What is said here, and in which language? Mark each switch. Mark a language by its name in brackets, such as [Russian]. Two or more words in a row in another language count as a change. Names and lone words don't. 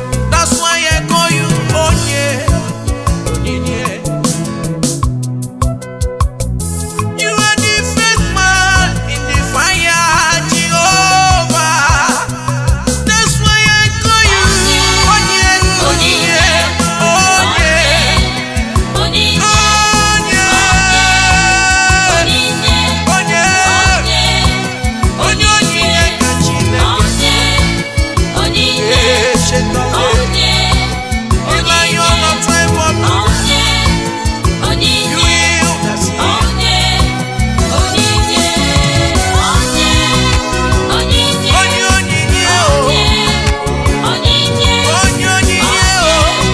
[English] That's why I call you Onye Onyinye. You are the faith man in the fire, Jehovah. That's why I call you. [Igbo] Onye, onye, onye, onye, onye. Onye onyinye ka Chineke. Onye onyinye. Echeta m. [English] Onye The Lion of tribe of Judah. [Igbo] Onye onyinye. [English] You heal the sick. [Igbo] Onye onyinye. Onye onyinye. Onye onyinye, oh. Onye onyinye. Onye onyinye, oh.